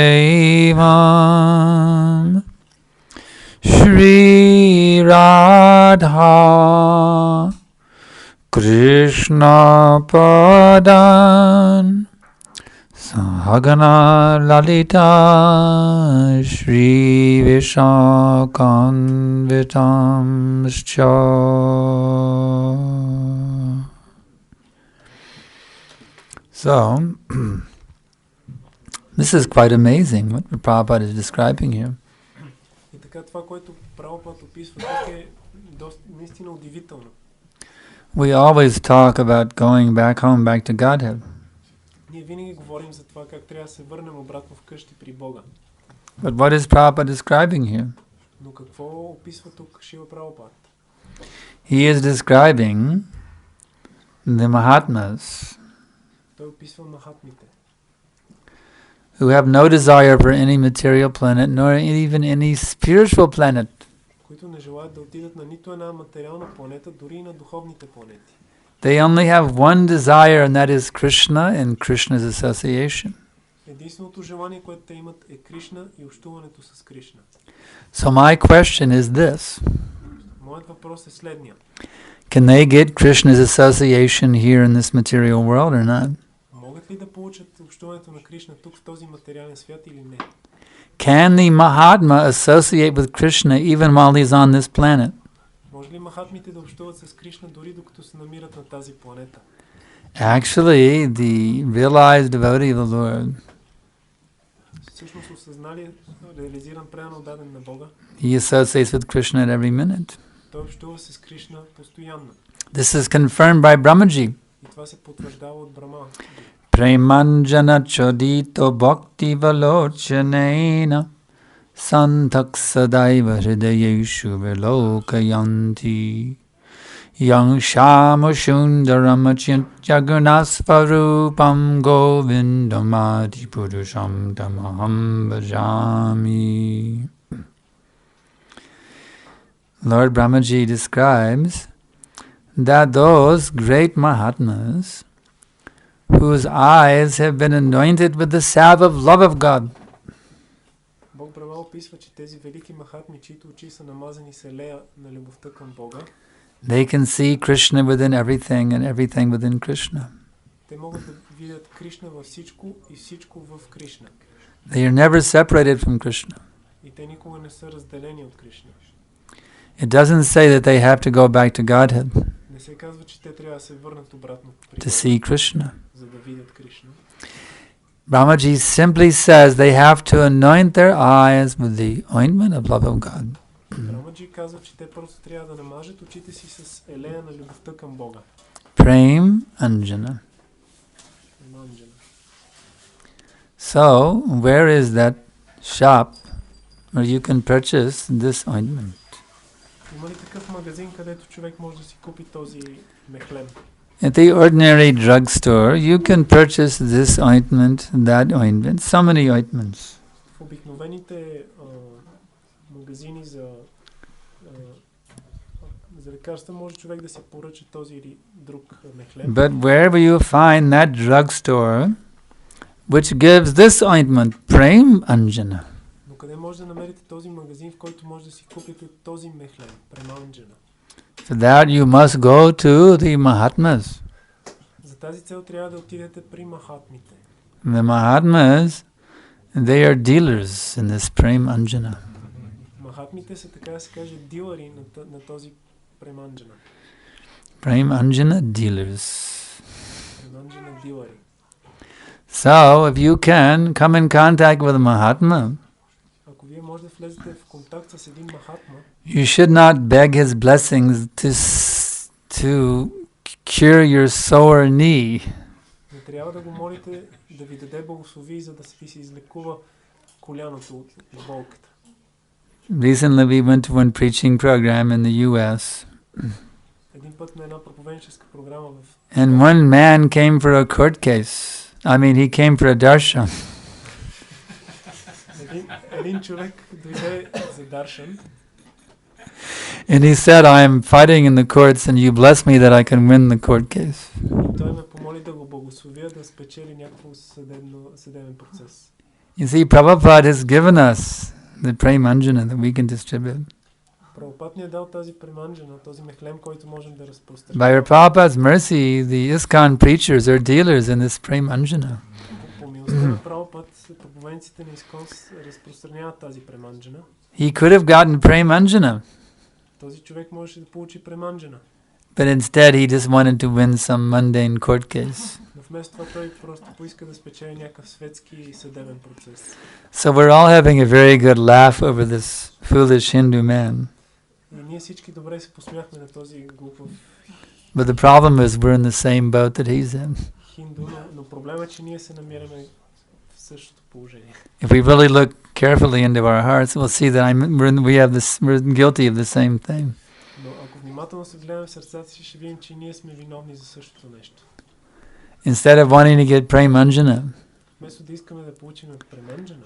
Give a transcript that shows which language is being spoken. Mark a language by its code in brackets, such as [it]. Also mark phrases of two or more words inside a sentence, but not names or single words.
[sa] देवं श्री राधा कृष्ण पादान् सहगण ललिता श्री विशाखान्वितांश् च. [en] So, this is quite amazing what Prabhupada is describing here. [bg] И така това, което Прабхупад описва тук е наистина удивително. [en] We always talk about going back home, back to Godhead. [bg] Ние винаги говорим за това как трябва да се върнем обратно вкъщи при Бога. [en] But what is Prabhupada describing here? [bg] Но какво описва тук Шила Прабхупад? [en] He is describing the Mahatmas [bg] Той описва махатмите, [en] who have no desire for any material planet, nor even any spiritual planet. [bg] които не желаят да отидат на нито една материална планета, дори и на духовните планети. [en] They only have one desire, and that is Krishna and Krishna's association. [bg] Единственото желание, което те имат, е Кришна и общуването с Кришна. [en] So my question is this: [bg] Моят въпрос е следния. [en] can they get Krishna's association here in this material world or not? [bg] Могат ли да получат общуването на Кришна тук в този материален свят или не? [en] Can the Mahatma associate with Krishna even while he's on this planet? [bg] Може ли махатмите да общуват с Кришна дори докато се намират на тази планета? [en] Actually, the realized devotee of the Lord, [bg] Всъщност осъзнали, реализиран, предано даден на Бога, [en] he associates with Krishna at every minute. [bg] той общува с Кришна постоянно. [en] This is confirmed by Brahmaji. [bg] И това се потвърждава от Брахма. [sa] प्रेमाञ्जन छुरित भक्ति विलोचनेन सन्तः सदैव हृदयेषु विलोकयन्ति यं श्याम सुन्दरं गुणस्वरूपं गोविन्दमादि पुरुषं तमहं भजामि. [en] Lord Brahmaji describes that those great Mahatmas whose eyes have been anointed with the salve of love of God, [bg] Бог Брахма описва, че тези велики махатми, чието очи са намазани с елея на любовта към Бога, [en] they can see Krishna within everything and everything within Krishna. [bg] те могат да видят Кришна във всичко и всичко в Кришна. [en] They are never separated from Krishna. [bg] И те никога не са разделени от Кришна. [en] It doesn't say that they have to go back to Godhead [bg] Не се казва, че те трябва да се върнат обратно при [en] to [bg] Бога, [en] see Krishna. [bg] за да видят Кришна. [en] Brahmaji simply says they have to anoint their eyes with the ointment of love of God. [bg] Брамаджи казва, че те просто трябва да намажат очите си с елея на любовта към Бога. [sa] प्रेम अञ्जन. [en] So, where is that shop where you can purchase this ointment? [bg] Има ли такъв магазин, където човек може да си купи този мехлем? [en] At the ordinary drugstore, you can purchase this ointment, that ointment, so many ointments. [bg] В обикновените магазини за лекарства може човек да си поръча този или друг мехлем. [en] But wherever you find that drugstore which gives this ointment, [sa] प्रेम अञ्जन, [bg] но къде може да намерите този магазин, в който може да си купите този мехлем, [sa] प्रेम अञ्जन? [en] for that you must go to the Mahatmas. [bg] За тази цел трябва да отидете при махатмите. [en] The Mahatmas, they are dealers in this [sa] प्रेम अञ्जन. [bg] Махатмите са, така да се каже, дилъри на този [sa] प्रेम अञ्जन. प्रेम अञ्जन dealers. प्रेम अञ्जन [bg] дилъри. [en] So, if you can come in contact with a Mahatma, [bg] Ако вие може да влезете в контакт с един махатма, [en] you should not beg his blessings to cure your sore knee. [bg] не трябва да го молите да ви даде благослови, за да ви се излекува коляното от болката. [en] Recently we went to one preaching program in the US, [bg] Един път на една проповедническа програма [en] and one man came for a court case. He came for a darshan. [bg] един човек дойде за даршан. [en] And he said, I am fighting in the courts and you bless me that I can win the court case. [bg] И той ме помоли да го благословя да спечели някакво съдебен процес. [en] You see, Prabhupada has given us the [sa] प्रेम अञ्जन [en] that we can distribute. [bg] Прабхупад ни е дал тази [sa] प्रेम अञ्जन, [bg] този мехлем, който можем да разпространим. [en] By Prabhupada's mercy, the ISKCON preachers are dealers in this [sa] प्रेम अञ्जन. [bg] По милостта на Прабхупад, проповедниците на ИСКОН разпространяват тази [sa] प्रेम अञ्जन. [en] He could have gotten [sa] प्रेम अञ्जन, [bg] Този човек можеше да получи [sa] प्रेम अञ्जन. [en] but instead he just wanted to win some mundane court case. [bg] Но вместо това той просто поиска да спечели някакъв светски съдебен процес. [en] So we're all having a very good laugh over this foolish Hindu man. [bg] И ние всички добре се посмяхме на този глупав [en] But the problem is we're in the same boat that he's in. [bg] хинду, но проблема е, че ние се намираме в същото положение. [en] If we really look carefully into our hearts, we'll see that we're guilty of the same thing. [bg] Но ако внимателно се гледаме в сърцата си, ще видим, че ние сме виновни за същото нещо. [en] Instead of wanting to get [sa] प्रेम अञ्जन, [bg] Вместо да искаме да получим [sa] प्रेम अञ्जन,